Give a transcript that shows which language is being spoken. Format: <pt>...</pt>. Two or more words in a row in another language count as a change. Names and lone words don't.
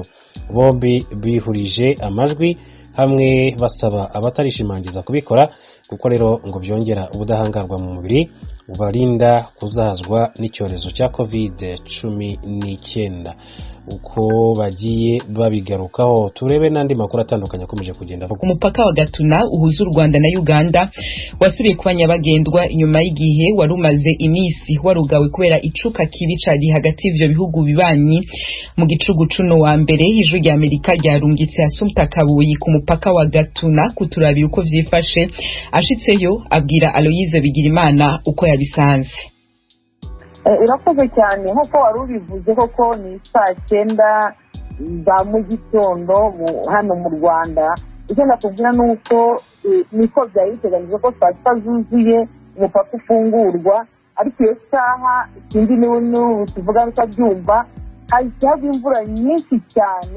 <rw>Bombi bihurije amajwi hamwe basaba abatarishimangiza kubikora kuko rero ngo byongera ubudahangarwa mu mubiri ubarinda kuzahazwa n'icyorezo cya COVID-19. Uko bagiye babigarukaho turebe n'andi makuru atandukanye akomeje kugenda.</rw> <rn>Ku mupaka wa Gatuna uhuza u Rwanda na Uganda wasubiye kuba nyabagendwa inyuma y'igihe wari umaze iminsi warugawe kubera icuka kibi cari hagati y'ivyo bihugu bibanyi. Mu gicugu cuno wa mbere ijwi rya Amerika ryarungitse Assumpta Kabuyi ku mupaka wa Gatuna kuturabira uko vyifashe. Ashitseyo abwira Aloyize Bigirimana uko yabisanze.</rn> <rw>Irakoze cyane nk'uko wari ubivuze koko ni saa 9 za mu gitondo hano mu Rwanda. Icyo nakubwira ni uko niko byari biteganyijwe ko saa 6 zuzuye umupaka ufungurwa, ariko iyo saha ikindi n'ubu tuvuga bitabyumva hahise hagwa imvura nyinshi cyane.</rw>